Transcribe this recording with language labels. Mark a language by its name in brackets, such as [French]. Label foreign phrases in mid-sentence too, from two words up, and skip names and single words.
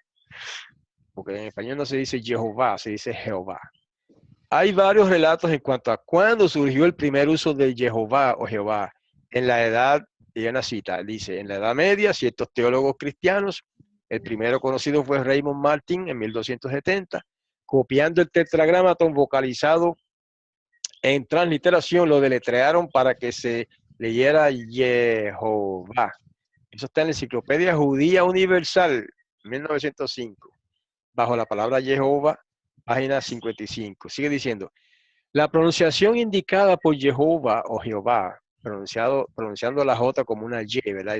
[Spanish] Porque en español no se dice Jehová, se dice Jehová. Hay varios relatos en cuanto a cuándo surgió el primer uso de Jehová o Jehová. En la edad, y una cita, dice, en la Edad Media, ciertos teólogos cristianos, el primero conocido fue Raymond Martin en 1270, copiando el tetragramaton vocalizado en transliteración, lo deletrearon para que se leyera Jehová. Eso está en la Enciclopedia Judía Universal, 1905, bajo la palabra Jehová, página 55. Sigue diciendo, la pronunciación indicada por Jehová o Jehová, pronunciando la J como una Y, ¿verdad?